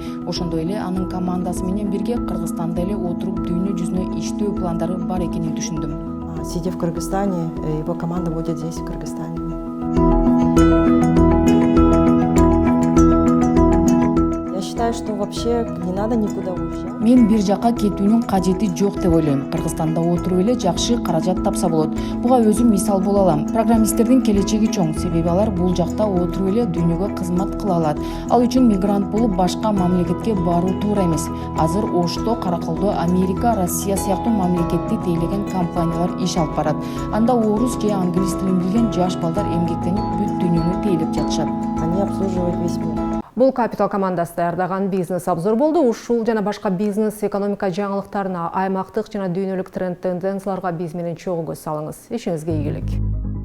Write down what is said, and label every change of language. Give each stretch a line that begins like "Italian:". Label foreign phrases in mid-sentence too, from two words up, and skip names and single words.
Kyrgyz: Ошондой эле анын командасы менен бирге Кыргызстанда эле отуруп дүйнө жүзүнө иштөө пландары бар экенин түшүндүм.
Russian: Сидя в Кыргызстане, его команда будет здесь, в Кыргызстане. Я считаю, что вообще не надо никуда уезжать.
Kyrgyz: Мен бир жака кетүүнүн кажети жок деп ойлойм. Кыргызстанда отуруп эле жакшы каражат тапса болот. Буга өзүм мисал боло алам. Программисттердин келечеги чоң, себеби алар бул жакта отуруп эле дүйнөгө кызмат кыла алат. Ал үчүн мигрант болуп башка мамлекетке баруу туура эмес. Азыр Ошто, Караколдо Америка, Россия сыяктуу мамлекетти тейлеген компаниялар иш алып барат. Анда орус же англис тилин билген жаш балдар эмгектенип бүт дүйнөнү тейлеп жатышат.
Russian: Они обслуживают весь мир.
Kyrgyz: Бул Капитал командасы даярдаган бизнес обзор болду. Ушул жана башка бизнес, экономика жаңылыктарына, аймактык жана дүйнөлүк тренд тенденцияларга биз менен чогуу көз салыңыз. Ишиңизге ийгилик.